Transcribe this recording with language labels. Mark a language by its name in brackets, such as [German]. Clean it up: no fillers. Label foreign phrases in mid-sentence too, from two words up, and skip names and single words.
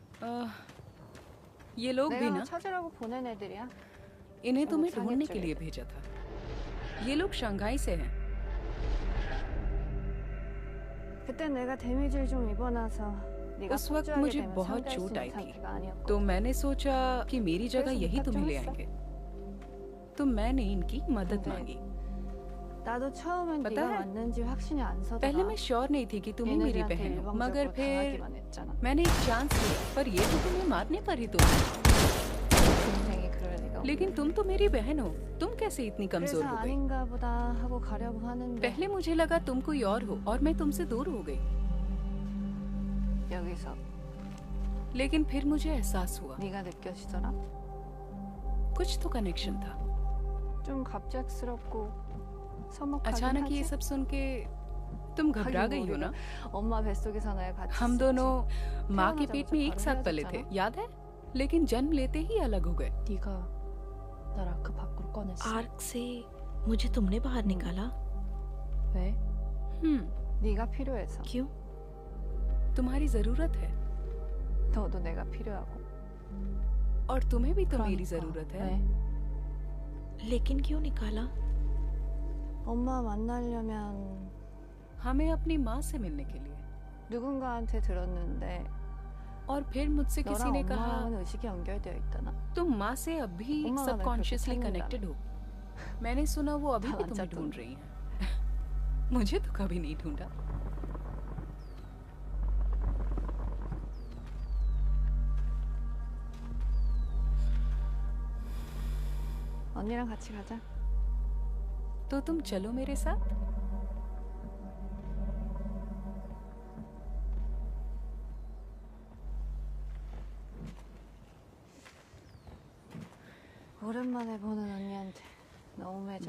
[Hindi] ये लोग भी [Korean] 내가 [Hindi] ना, [Korean] 찾으라고 보낸 애들이야. [Hindi] इन्हें तुम्हें [Korean] 상해 [Hindi] ढूंढने के [Korean] 쪽에 [Hindi] लिए भेजा था। ये लोग शंघाई से हैं। [Korean] 그때 내가 데미지를 좀 입어놔서 네가 [Hindi] उस वक्त [Korean] 폭주하게 [Hindi] मुझे [Korean] 되면 [Hindi] बहुत [Korean] 상대할 수 [Hindi] चोट [Korean] 있는 [Hindi] आई थी, [Korean] 상태가 아니었고. [Hindi] तो मैंने सोचा कि मेरी जगह [Korean] 그래서 [Hindi] यही [Korean] 부탁 [Hindi] तुम्हें [Korean] 좀 [Hindi] ले [Korean] 했어? [Hindi] आएंगे। तो मैंने इनकी मदद [Korean] 근데 [Hindi] मांगी। [Korean] 나도 처음엔 [Hindi] पता [Korean] 네가 [Hindi] है? [Korean] 맞는지 확신이 안 서더라. [Hindi] पहले मैं श्योर नहीं थी कि तुम ही मेरी [Korean] 얘네들한테 [Hindi] बहन हो, मगर [Korean] 일방적으로 [Hindi] फिर [Korean] 당하기만 했잖아. [Hindi] मैंने एक चांस लिया, पर ये तो तुम्हें मारने पर ही तो। [Korean] 동생이 그럴 리가 [Hindi] लेकिन तुम तो मेरी बहन हो, तुम कैसे इतनी कमजोर [Korean] 그래서 [Hindi] हो गई? [Korean] 아닌가 보다 하고 가려고 하는데 [Hindi] पहले मुझे लगा तुम कोई और हो और मैं तुमसे दूर हो गई, [Korean] 여기서 [Hindi] लेकिन फिर मुझे एहसास हुआ [Korean] 네가 느껴지더라. [Hindi] कुछ तो कनेक्शन था। [Korean] 좀 갑작스럽고 서먹하긴 [Hindi] अचानक ये [Korean] 하지. [Hindi] सब सुन के तुम घबरा [Korean] 하긴 [Hindi] गई हो [Korean] 우리가 [Hindi] ना? [Korean] 엄마 뱃속에서 날 같이 [Hindi] हम [Korean] 있었지. [Hindi] दोनों माँ के पेट में [Korean] 태어나자마자 [Hindi] एक [Korean] 바로 [Hindi] साथ पले थे, [Korean] 헤어졌잖아. [Hindi] याद है? लेकिन जन्म लेते ही अलग हो गए। [Korean] 네가 날 아크 밖으로 꺼냈어. [Hindi] आर्क से मुझे तुमने बाहर निकाला? [Korean] 왜? 네가 필요해서. [Hindi] क्यों? तुम्हारी जरूरत है [Korean] 너도 내가 필요하고. [Hindi] और तुम्हें भी तो [Korean] 그러니까. [Hindi] मेरी जरूरत है। [Korean] 왜? [Hindi] लेकिन क्यों निकाला? [Korean] 엄마 만나려면 [Hindi] हमें अपनी माँ से मिलने के लिए। [Korean] 누군가한테 들었는데 [Hindi] और फिर मुझसे किसी [Korean] 너랑 [Hindi] ने कहा [Korean] 엄마랑은 의식이 연결되어 있다나. [Hindi] तुम माँ से अभी [Korean] 엄마가 날 [Hindi] सबकॉन्शियसली [Korean] 그렇게 [Hindi] कनेक्टेड हो। मैंने सुना वो अभी भी [Korean] 안 [Hindi] तुम्हें [Korean] 짰던데. [Hindi] ढूंढ रही हैं। मुझे तो कभी नहीं ढूंढा। [Korean] 언니랑 같이 가자. [Hindi] तो तुम चलो मेरे साथ। [Korean] 오랜만에 보는 언니한테 너무 매정.